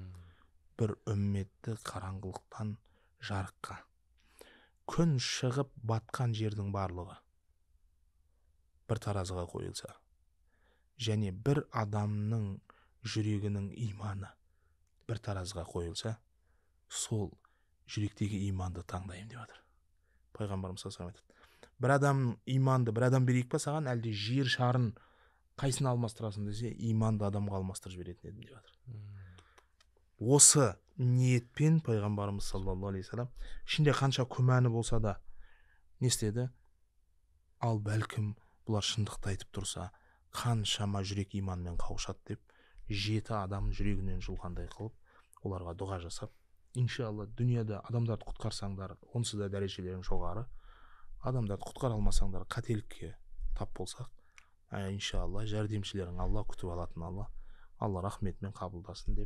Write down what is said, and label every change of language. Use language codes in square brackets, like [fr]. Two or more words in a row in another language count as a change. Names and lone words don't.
[kk] Бір үмметті қараңғылықтан жарыққа, күн шығып батқан жердің барлығы бір таразыға қойылса, және бір адамның жүрегінің иманы бір таразыға қойылса, сол жүректегі иманды таңдаймын деп жатыр. Пайғамбарымыз [ar] صلى الله عليه وسلم [kk] айтады, бір адам иманды, бір адам берейік па саған, әлде жер шарын қайсыны алмастырасың десе, иманды адамға алмастырып жіберетін едім деп жатыр. Осы ниетпен пайғамбарымыз [ar] صلى الله عليه وسلم [kk] ішінде қанша күмәні болса да не істеді? Ал бәлкім бұлар шындықты айтып тұрса, қаншама жүрек иманмен қауышады деп, жеті адам жүрегінен жұлғандай қылып, оларға дұға жасап, иншалла дүнияда адамдарды құтқарсаңдар, онсыз да дәрежелерің жоғары, адамдарды құтқара алмасаңдар, қателікке тап болсақ, иншалла жәрдемшілерің Алла, күтіп алатын Алла рахметімен қабылдасын деп.